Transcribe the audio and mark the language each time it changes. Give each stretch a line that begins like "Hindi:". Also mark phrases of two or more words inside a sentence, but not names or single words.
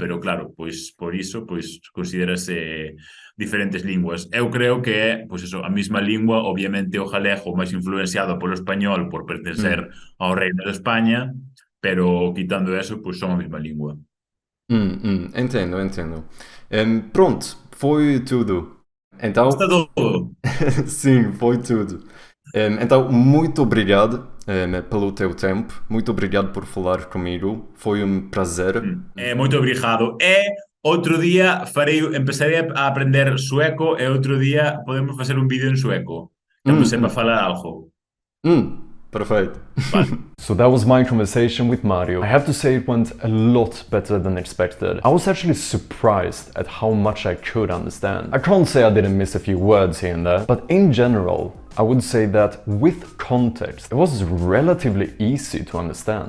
Galician: Pero claro, pois por iso, pois considérase diferentes linguas. Eu creo que é, pois eso, a mesma lingua, obviamente o galego máis influenciado polo español por pertencer ao Reino de España, pero quitando eso, pois son a mesma lingua.
Portuguese: Entendo. Pronto, foi tudo. Então,
Galician: Está todo.
Portuguese: sim, foi tudo. Então, muito obrigado pelo teu tempo. Muito obrigado por falar comigo. Foi um prazer.
Galician: Moito obrigado. E outro día empezarei a aprender sueco e outro día podemos facer un vídeo en sueco. Cando sepa falar algo.
English: Perfect. So that was my conversation with Mario. I have to say it went a lot better than expected. I was actually surprised at how much I could understand. I can't say I didn't miss a few words here and there, but in general, I would say that with context, it was relatively easy to understand.